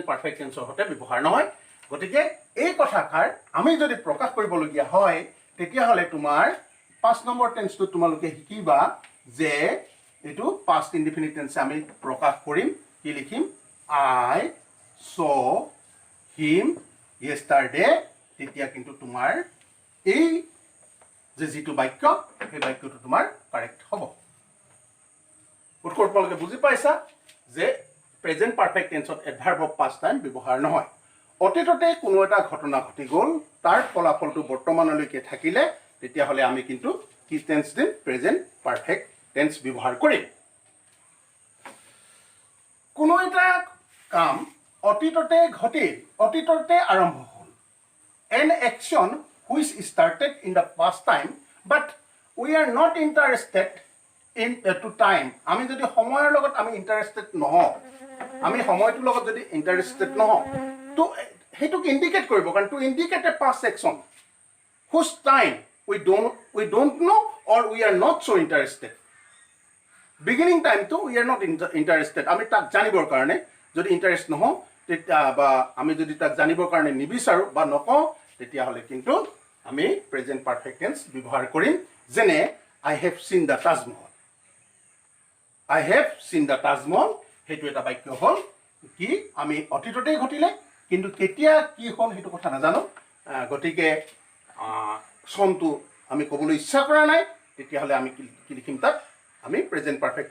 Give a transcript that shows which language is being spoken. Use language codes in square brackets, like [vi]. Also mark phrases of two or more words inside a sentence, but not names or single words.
[as] পাৰফেক্ট টেন্সৰ হতে ব্যৱহাৰ নহয় গতিকে এই কথাষাৰ আমি যদি প্ৰকাশ কৰিবলগীয়া হয় তেতিয়াহ'লে তোমাৰ 5 নম্বৰ টেন্সটো তোমালোকে শিকিবা যে এটো [en] past indefinite tense [as] আমি প্ৰকাশ কৰিম কি লিখিম [en] I saw him yesterday [as] তেতিয়া কিন্তু তোমাৰ এই যে যিটো বাক্য সেই বাক্যটো তোমাৰ কাৰেক্ট হ'ব উত্তৰ তোমালোকে বুজি পাইছা যে প্ৰেজেন্ট পাৰফেক্ট টেন্সত [en] adverb of past time [as] ব্যৱহাৰ নহয় অতীততে কোনো এটা ঘটনা ঘটি গ'ল তাৰ ফলাফলটো বৰ্তমানলৈকে থাকিলে তেতিয়াহ'লে আমি কিন্তু কি টেন্স দিম [en] present perfect tense [as] ব্যৱহাৰ কৰিম কোনো এটা কাম অতীততে আৰম্ভ হ'ল [en] an action which started in the past time but we are not interested in to time [as] আমি যদি সময়ৰ লগত আমি ইন্টাৰেস্টেড নহওঁ আমি সময়টোৰ লগত যদি ইন্টাৰেস্টেড নহওঁ তো হেতুক ইন্ডিকেট কৰিব কাৰণ [en] to indicate a past action whose time we don't know or we are not so interested beginning time to we are not interested [as] আমি তাক জানিবৰ কাৰণে যদি ইন্টাৰেস্ট নহওঁ তেতিয়া বা আমি যদি তাক জানিবৰ কাৰণে নিবিচাৰো বা নকওঁ তেতিয়াহ'লে কিন্তু আমি [en] present perfect tense [as] ব্যৱহাৰ কৰিম যেনে [en] I have seen the Taj [as] Mahal হেতু এটা বাক্য হ'ল কি আমি অতীততে ঘটিলে কিন্তু কেতিয়া কি হ'ল হেতু কথা নাজানো গতিকে চনটো আমি ক'বলৈ ইচ্ছা কৰা নাই তেতিয়াহ'লে আমি কি লিখিম তাত আমি [en] present perfect